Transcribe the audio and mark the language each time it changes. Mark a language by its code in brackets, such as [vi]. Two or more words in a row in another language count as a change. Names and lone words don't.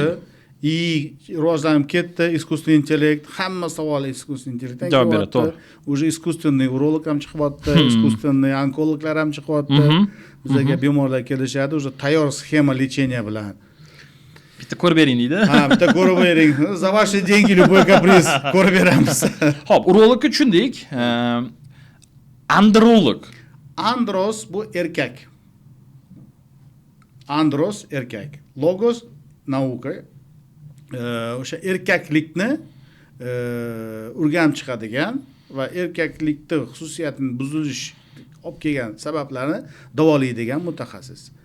[uz] Rivojlanib ketdi, [ru] искусственный интеллект, [uz] hamma savol [ru] искусственный интеллектdan [uz] javob beradi, kelyapti. [ru] Уже искусственный [uz] urolog ham chiqyapti, искусственный onkologlar ham chiqyapti. Bizga bemorlar kelishadi, уже tayyor sxema lechения bilan. Bitta ko'rib bering deydi. Ha, bitta ko'rib bering. [ru] За ваши деньги любой каприз [uz] ko'rib beramiz. Xo'p, urologga tushundik. Androlog. Andros bu erkak. Andros erkak. Logos nauka. O'sha erkaklikni o'rganib chiqadigan va erkaklikda xususiyatini buzilish olib kelgan sabablarni davolaydigan mutaxassis.